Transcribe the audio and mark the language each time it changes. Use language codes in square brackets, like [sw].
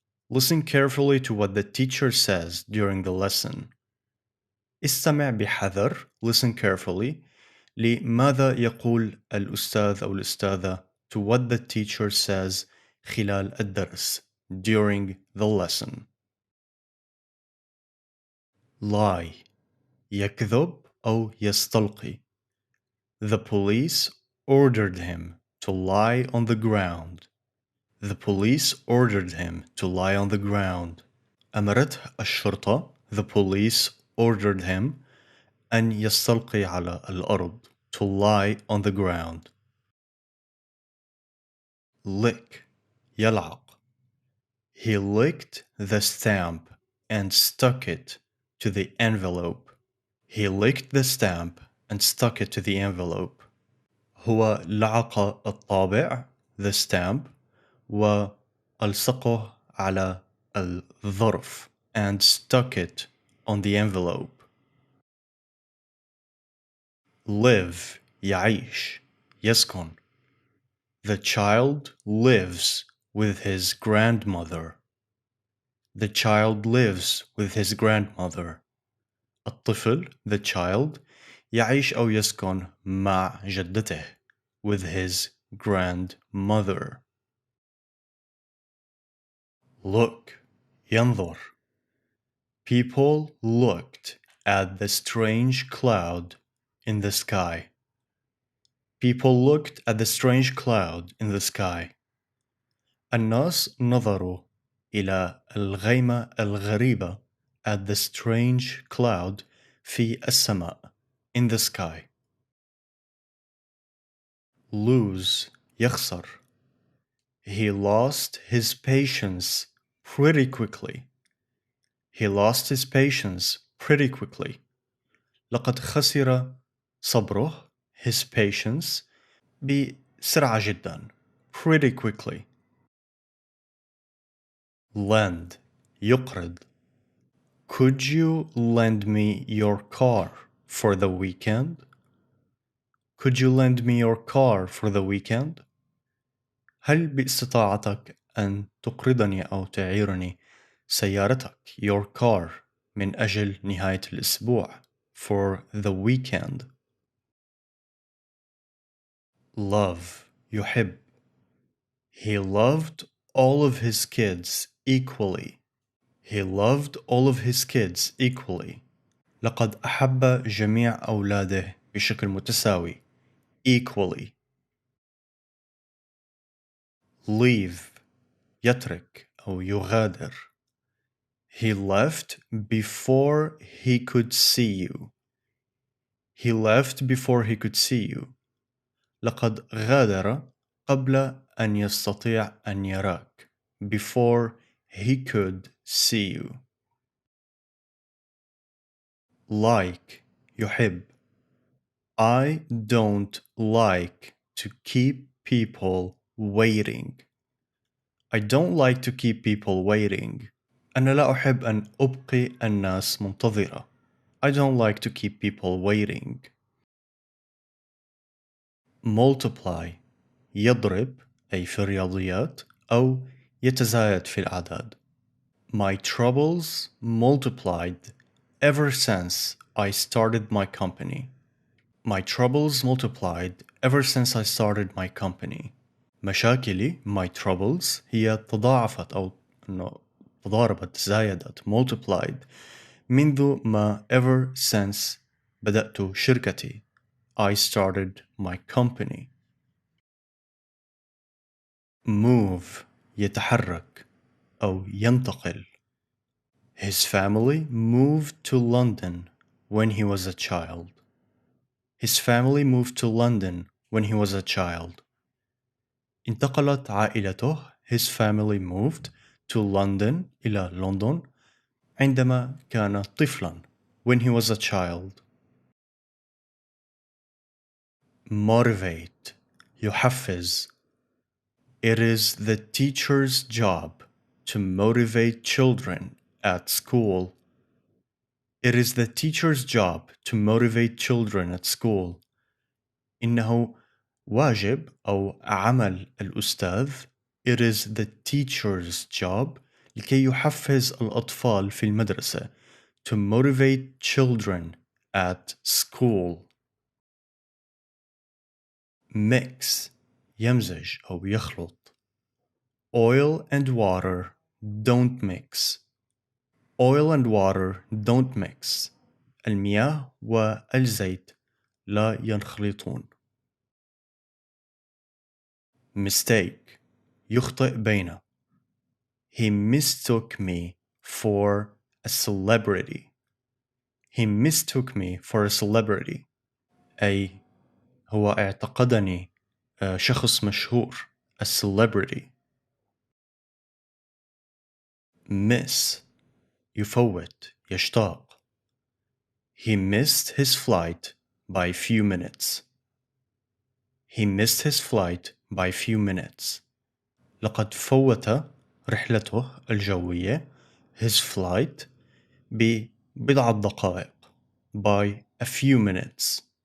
[en] Listen carefully to what the teacher says during the lesson. [ar] استمع بحذر. [en] Listen carefully. [ar] لماذا يقول الأستاذ أو الأستاذة [en] to what the teacher says [ar] خلال الدرس [en] during the lesson. [ar] Lie يكذب أو يستلقي. [en] The police ordered him to lie on the ground. The police ordered him to lie on the ground. [ar] أمرته الشرطة. [en] The police ordered him [ar] أن يستلقي على الأرض. [en] To lie on the ground. Lick يلعق. He licked the stamp and stuck it to the envelope. He licked the stamp and stuck it to the envelope. [ar] هو لعق الطابع [en] the stamp [ar] وألصقه على الظرف [en] and stuck it on the envelope. [ar] Live يعيش يسكن. [en] The child lives with his grandmother. The child lives with his grandmother. [ar] الطفل [en] the child [ar] يعيش أو يسكن مع جدته [en] with his grandmother. [ar] Look ينظر. [en] People looked at the strange cloud in the sky. People looked at the strange cloud in the sky. [ar] الناس نظروا إلى الغيمة الغريبة [en] at the strange cloud [ar] في السماء [en] in the sky. Lose يخسر. He lost his patience pretty quickly. He lost his patience pretty quickly. [ar] لقد خسر صبره [en] his patience [ar] بسرعة جدا [en] pretty quickly. [ar] Lend يقرض. [en] Could you lend me your car for the weekend? Could you lend me your car for the weekend? [ar] هل باستطاعتك أن تقرضني أو تعيرني سيارتك [en] your car [ar] من أجل نهاية الأسبوع [en] for the weekend? [ar] Love يحب. [en] He loved all of his kids equally. He loved all of his kids equally. [ar] لقد أحب جميع أولاده بشكل متساوي. [en] equally. [ar] Leave يترك أو يغادر. [en] He left before he could see you. He left before he could see you. [ar] لقد غادر قبل أن يستطيع أن يراك. [en] Before he could see you. [ar] Like يحب. [en] I don't like to keep people waiting. I don't like to keep people waiting. [ar] أنا لا أحب أن أبقي الناس منتظرة. [en] I don't like to keep people waiting. [ar] Multiply يضرب أي في الرياضيات أو يتزايد في الأعداد. [en] My troubles multiplied ever since I started my company. My troubles multiplied ever since I started my company. [ar] مشاكلي [en] my troubles [ar] هي تضاعفت أو إنه تضاربت زايدت multiplied منذ ما [en] ever since [ar] بدأت شركتي. [en] I started my company. [ar] Move يتحرك أو ينتقل. [en] His family moved to London when he was a child. His family moved to London when he was a child. [ar] انتقلت عائلته. [en] His family moved to London [ar] إلى لندن عندما كان طفلا. [en] When he was a child. Motivate يحفز. It is the teacher's job to motivate children at school. It is the teacher's job to motivate children at school. [ar] إنه واجب أو عمل الأستاذ. [en] It is the teacher's job [ar] لكي يحفز الأطفال في المدرسة. [en] To motivate children at school. [ar] Mix يمزج أو يخلط. [en] Oil and water don't mix. Oil and water don't mix. [ar] المياه والزيت لا ينخلطون. Mistake يخطئ بين. [en] He mistook me for a celebrity. He mistook me for a celebrity. [ar] أي هو اعتقدني شخص مشهور. [en] A celebrity. [ar] Miss يفوت يشتاق. [en] He missed his flight by a few minutes. He missed his flight by a few minutes. [ar] لقد فوت رحلته الجوية [en] his flight [ar] ببضعة دقائق [en] by a few minutes.